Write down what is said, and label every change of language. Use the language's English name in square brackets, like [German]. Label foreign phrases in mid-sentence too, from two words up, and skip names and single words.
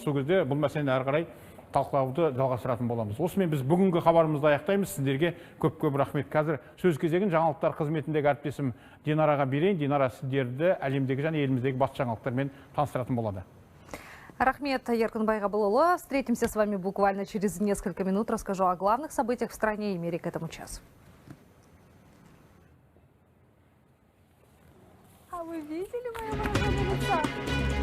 [Kazakh] Сол кезде бұл мәселені әрі қарай талқылауды жалғастыратын боламыз. Осымен біз бүгінгі хабарымызды аяқтаймыз. Сіздерге көп рахмет. Қазір сөз кезегін жаңалықтар қызметіндегі әріптесім Динараға берейін. Динара сіздерді әлемдегі және еліміздегі басты жаңалықтармен таныстыратын болады. Рахмет, Еркін Байғабылұлы. [Russian] Встретимся с вами буквально через несколько минут. Расскажу о главных событиях в стране и мире к этому часу. А вы видели мое выражение лица?